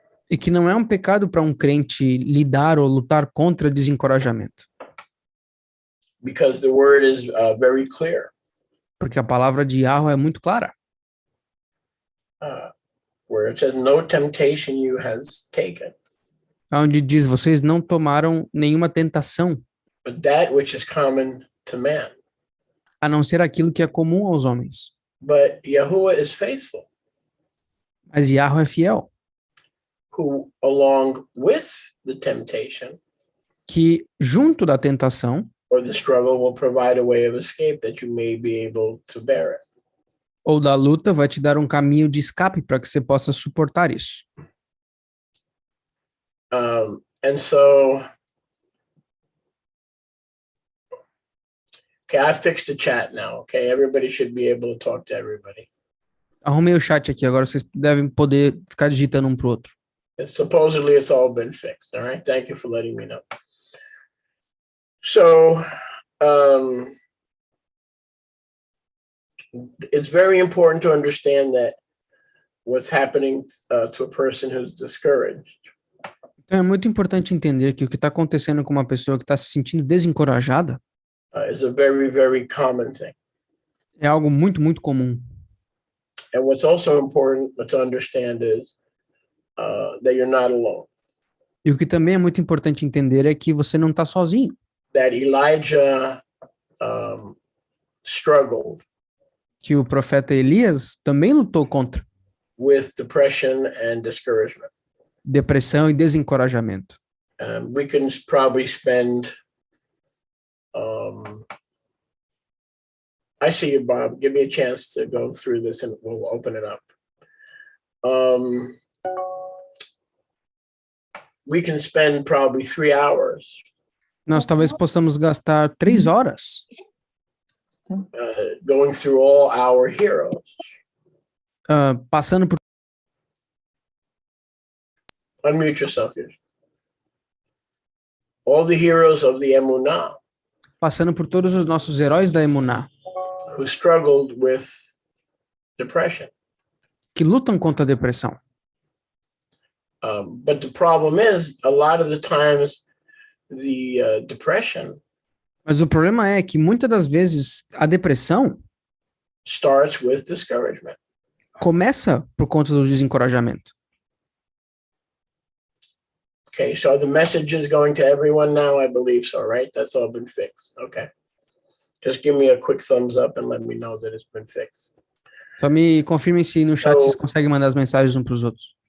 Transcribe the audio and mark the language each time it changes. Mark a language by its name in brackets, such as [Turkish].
[Portuguese] E que não é um pecado para um crente lidar ou lutar contra desencorajamento. [English] Because the word is very clear. [Portuguese] Porque a palavra de Yahweh é muito clara. [English] Where it says, no temptation you has taken, [Portuguese] Onde diz, vocês não tomaram nenhuma tentação, [English] but that which is common to man. [Portuguese] a não ser aquilo que é comum aos homens. [English] But Yahuwah is faithful, [Portuguese] Mas Yahweh é fiel, [English] who along with the temptation [Portuguese] que junto da tentação [English] or the struggle will provide a way of escape that you may be able to bear it. [Portuguese] ou da luta vai te dar um caminho de escape para que você possa suportar isso. [English] And so, okay, I fixed the chat now. Okay, everybody should be able to talk to everybody. [Portuguese] Arrumei o chat aqui, agora vocês devem poder ficar digitando um pro outro. [English] Supposedly it's all been fixed. All right, thank you for letting me know. So, it's very important to understand that what's happening to a person who's discouraged [Portuguese] Então é muito importante entender que o que está acontecendo com uma pessoa que está se sentindo desencorajada [English] is a very, very common thing. [Portuguese] é algo muito, muito comum. [English] And what's also important to understand is that you're not alone. [Portuguese] E o que também é muito importante entender é que você não está sozinho. [English] That Elijah struggled [Portuguese] Que o profeta Elias também lutou contra [English] with depression and discouragement. [Portuguese] depressão e desencorajamento. [English] We can probably spend. I see you, Bob. Give me a chance to go through this, and we'll open it up. We can spend probably 3 hours [Portuguese] Nós talvez possamos gastar 3 horas [English] going through all our heroes. [Portuguese] Passando por [English] Unmute yourself here. All the heroes of the Emunah [Portuguese] todos os nossos heróis da Emuná, [English] who struggled with depression. [Portuguese] que lutam contra a depressão. [English] But the problem is, a lot of the times, the depression [Portuguese] Mas o problema é que muitas das vezes a depressão [English] starts with discouragement. [Portuguese] começa por conta do desencorajamento. [English] Okay, so the message is going to everyone now, I believe so, right? That's all been fixed. Okay. Just give me a quick thumbs up and let me know that it's been fixed. [Portuguese] Só me confirmem se no chat vocês conseguem mandar as mensagens uns para os outros.